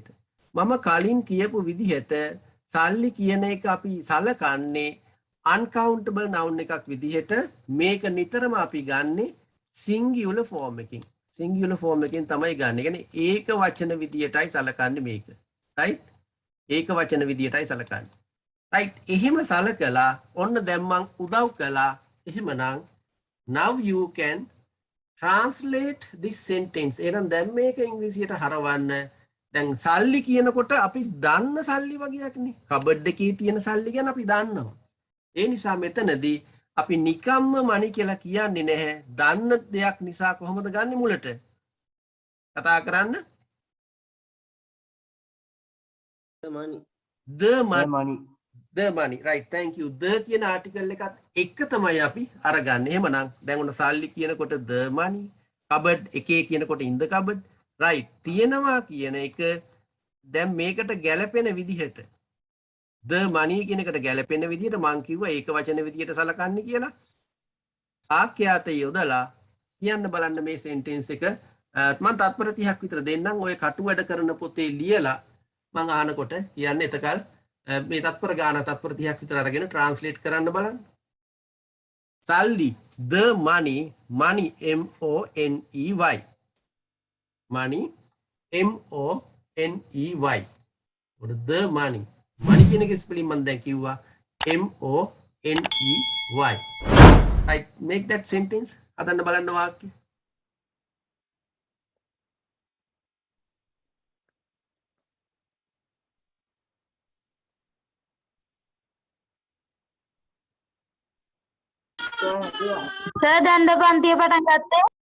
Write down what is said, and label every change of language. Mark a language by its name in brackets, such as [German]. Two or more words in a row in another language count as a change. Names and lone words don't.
[Sinhala] මම කලින් කියපු විදිහට සල්ලි කියන එක අපි සලකන්නේ [English] uncountable noun [Sinhala] එකක් විදිහට මේක නිතරම අපි ගන්නෙ [English] singular form [Sinhala] එකකින්. [English] singular form [Sinhala] එකෙන් තමයි ගන්න. ඒ කියන්නේ ඒක වචන විදියටයි සලකන්නේ මේක. right? ඒක වචන විදියටයි සලකන්නේ. right? එහෙම සලකලා ඔන්න දැන් මං උදව් කළා. [English] එහෙමනම් now you can translate this sentence. [Sinhala] එහෙනම් දැන් මේක ඉංග්‍රීසියට හරවන්න. දැන් සල්ලි කියනකොට අපි දන්න සල්ලි වගේක් නේ. කබඩ් එකේ තියෙන සල්ලි ගැන අපි දන්නවා. ඒ නිසා මෙතනදී අපි නිකම්ම මනි කියලා කියන්නේ නැහැ. දන්න දෙයක් නිසා කොහොමද ගන්නෙ මුලට? කතා කරන්න. [English] The money. The money. Right. Thank you. [Sinhala] The කියන ආටිකල් එකත් එක තමයි අපි අරගන්නේ. එහෙමනම් දැන් උන සල්ලි කියනකොට [English] the money, [Sinhala] cupboard එකේ කියනකොට [English] in the cupboard. [Sinhala] right. තියනවා කියන එක දැන් මේකට ගැලපෙන විදිහට [English] the money [Sinhala] කියන එකට ගැලපෙන විදිහට මං කිව්වා ඒක වචන විදිහට සලකන්නේ කියලා. ආඛ්‍යාත යොදලා කියන්න බලන්න මේ sentence එක. මම තත්පර 30ක් විතර දෙන්නම්. ඔය කටු වැඩ කරන පොතේ ලියලා මං අහනකොට කියන්න එතකල් මේ තත්පර ගාන තත්පර 30ක් විතර අරගෙන translate කරන්න බලන්න. [English] සල්ලි the money, money M O N E Y. money M O N E Y. what the money money [Sinhala] කියන එක ස්පෙලිං මම දැන් කිව්වා [English] M O N E Y. right, make that sentence. [Sinhala] හදන්න බලන්න වාක්‍ය. සර් දැන්ද පන්තිය පටන් ගත්තේ?